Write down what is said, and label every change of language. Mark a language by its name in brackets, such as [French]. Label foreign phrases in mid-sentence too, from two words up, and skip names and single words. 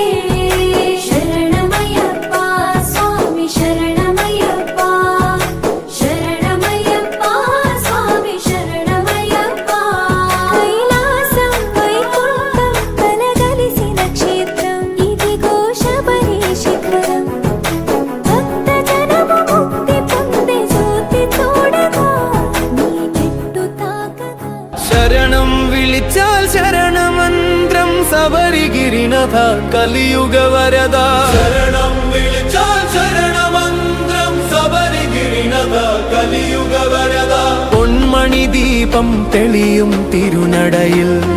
[Telugu] శరణమయ్యప్ప స్వామి శరణమయ్యప్ప శరణమయ్యప్ప స్వామి శరణమయ్యప్ప కైలాసం వైకుంఠం కలగలిసిన క్షేత్రం ఇదిగో శబరి శిఖరం భక్త జనము ముక్తి పొందే జ్యోతి చూడగా నీ మెట్టు తాకగా [Malayalam] ശരണം വിളിച്ചാൽ ശരണമന്ത്രം സബരിഗിരിനാഥ കലിയുഗ വരദ ശരണം വിളിച്ചാൽ ശരണമന്ത്രം സബരിഗിരിനാഥ കലിയുഗ വരദ പൊന്മണി ദീപം തെളിയും തിരുനടയിൽ